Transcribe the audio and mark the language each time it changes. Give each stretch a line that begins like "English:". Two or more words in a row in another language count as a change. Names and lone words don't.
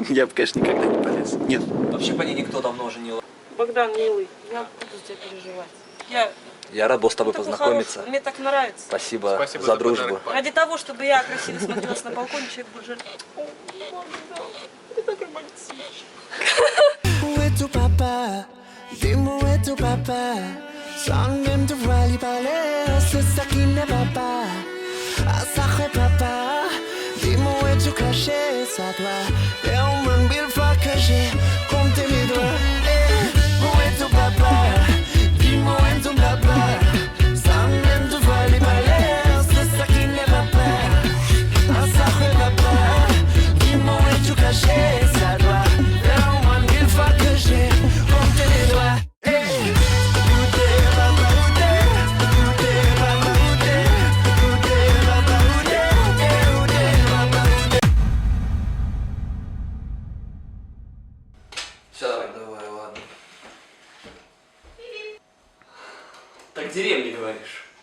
Russian: Я бы, конечно, никогда не полез. Нет. Вообще по ней никто давно уже не... Богдан, милый, я буду за тебя переживать. Я рад был с тобой такой познакомиться. хороший, мне так нравится. Спасибо, Спасибо за за дружбу. подарок, Паш. Ради того, чтобы я красиво смотрелась на балконе, человек будет жить. О, Богдан, ты так романтичный.
French: Où est ton papa? Dis-moi où est ton papa? Sans même devoir lui parler, c'est ça qui ne va pas. Ah, sacré papa, dis-moi où es-tu caché, ça doit faire au moins 1000 fois que j'ai compté mes doigts. Où est ton papa? Dis-moi où est ton papa? Sans même devoir lui parler, c'est ça qui ne va pas. Ah, sacré papa, dis-moi où es-tu caché, ça doit faire au moins 1000 fois que j'ai compté mes doigts.
Russian: Давай, ладно. Так деревни говоришь.